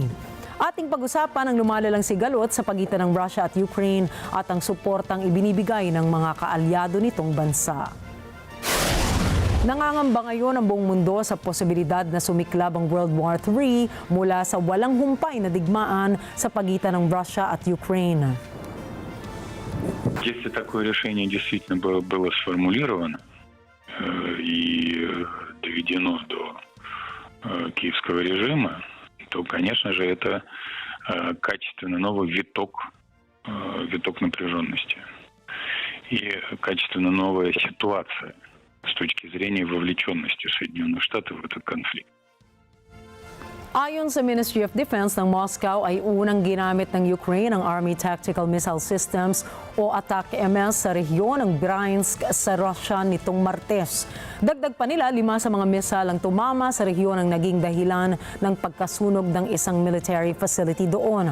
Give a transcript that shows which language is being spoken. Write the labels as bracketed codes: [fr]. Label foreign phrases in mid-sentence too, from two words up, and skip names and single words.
[tl] Ating pag-usapan ang lumalalang sigalot sa pagitan ng Russia at Ukraine at ang suportang ibinibigay ng mga kaalyado nitong bansa. Nangangamba ngayon ang buong mundo sa posibilidad na sumiklab ang World War III mula sa walang humpay na digmaan sa pagitan ng Russia at Ukraine. [ru] Если такое решение действительно было сформулировано и доведено до киевского режима, то, конечно же, это качественно новый виток напряженности и качественно новая ситуация с точки зрения вовлеченности Соединенных Штатов в этот конфликт. [tl] Ayon sa Ministry of Defense ng Moscow ay unang ginamit ng Ukraine ang Army Tactical Missile Systems o ATAK-MS sa rehiyon ng Bryansk sa Russia nitong Martes. Dagdag pa nila, 5 sa mga missile ang tumama sa rehiyon ang naging dahilan ng pagkasunog ng isang [en] military facility [tl] doon.